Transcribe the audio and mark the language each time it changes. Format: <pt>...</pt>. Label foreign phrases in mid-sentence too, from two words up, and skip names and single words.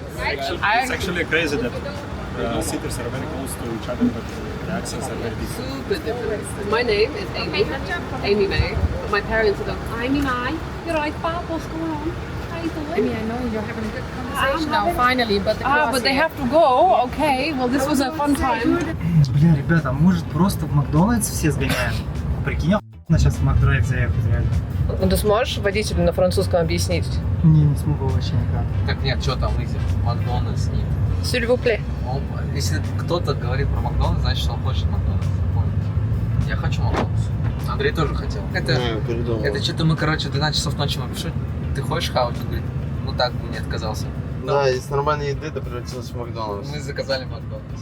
<en>It's actually crazy that cities are very close to each other, but the accents are very different. Super different. My name is Amy May. But my parents are going, Amy May, you're right, Pop, what's going on? How you doing? I mean, I know you're having a good conversation now, finally, but the but they have to go. Okay, well, this was a fun time.</en> <ru>Бля, ребята, может просто в Макдональдс все сгоняем? Прикинь, охуенно сейчас в Макдрайв заехать реально. Ну ты сможешь водителю на французском объяснить? Не смогу вообще никак. Так нет, что там, изи, Макдональдс нет.</ru> <fr>S'il vous plaît.</fr> <ru>Если кто-то говорит про Макдональдс, значит, что он хочет Макдональдс. Я хочу Макдональдс. Андрей тоже хотел. Это что-то мы, короче, 12 часов ночи мы пишем. Ты хочешь хавать? Он говорит, ну так бы не отказался. Да, из нормальной еды это превратилось в Макдональдс. Мы заказали Макдональдс.</ru>